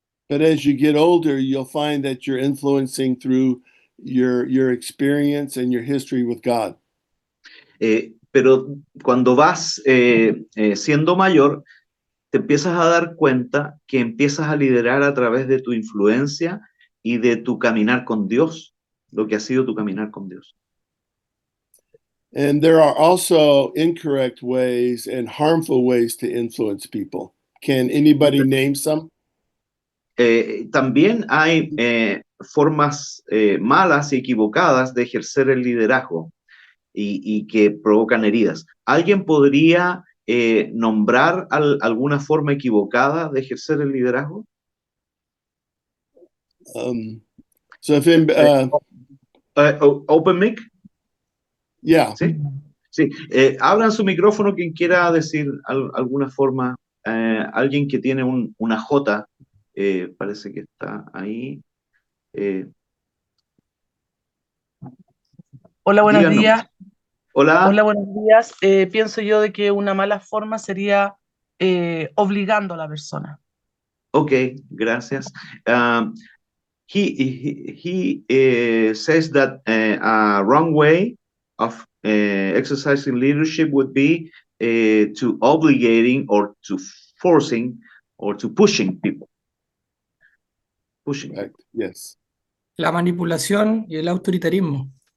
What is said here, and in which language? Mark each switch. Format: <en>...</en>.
<en>But as you get older, you'll find that you're influencing through your experience and your history with God.</en> <es>Pero cuando vas siendo mayor, te empiezas a dar cuenta que empiezas a liderar a través de tu influencia y de tu caminar con Dios, lo que ha sido tu caminar con Dios.</es> <en>And there are also incorrect ways and harmful ways to influence people. Can anybody name some?</en> <es>También hay formas malas y equivocadas de ejercer el liderazgo y que provocan heridas. ¿Alguien podría nombrar alguna forma equivocada de ejercer el liderazgo?</es> <en>So if in, Open mic, yeah,</en> <es>¿sí? Sí, abran su micrófono quien quiera decir alguna forma. Alguien que tiene una J, parece que está ahí. Hola, buenos Díganos. días. Hola. Hola, buenos días. Pienso yo de que una mala forma sería obligando a la persona. Ok, gracias.</es> <en>He says that a wrong way of exercising leadership would be to obligating or to forcing or to pushing people. Pushing. right, yes.</en> <es>La manipulación y el autoritarismo.</es>